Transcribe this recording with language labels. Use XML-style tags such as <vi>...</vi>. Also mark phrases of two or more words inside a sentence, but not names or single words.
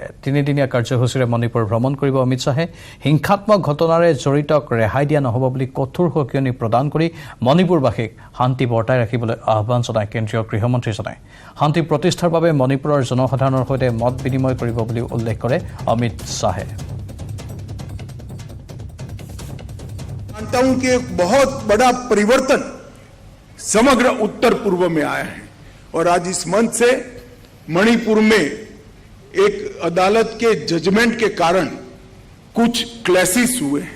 <as>3দিনীয়া কাৰ্যসূচীৰে মণিপুৰ ভ্ৰমণ কৰিব অমিত শ্বাহে। হিংসাত্মক ঘটনাৰে জড়িতক ৰেহাই দিয়া নহ'ব বুলি কঠোৰ সকিয়নি প্ৰদান কৰি মণিপুৰবাসীক শান্তি বৰ্তাই ৰাখিবলৈ আহ্বান জনায় কেন্দ্ৰীয় গৃহমন্ত্ৰীজনে। শান্তি প্ৰতিষ্ঠাৰ বাবে মণিপুৰৰ জনসাধাৰণৰ সৈতে মত বিনিময় কৰিব বুলি উল্লেখ কৰে অমিত শ্বাহে।</as> <hi>मानता हूं कि एक बहुत बड़ा परिवर्तन समग्र उत्तर पूर्व में आया है और आज इस मंच से मणिपुर में एक अदालत के जजमेंट के कारण कुछ क्लैशेस हुए हैं।</hi>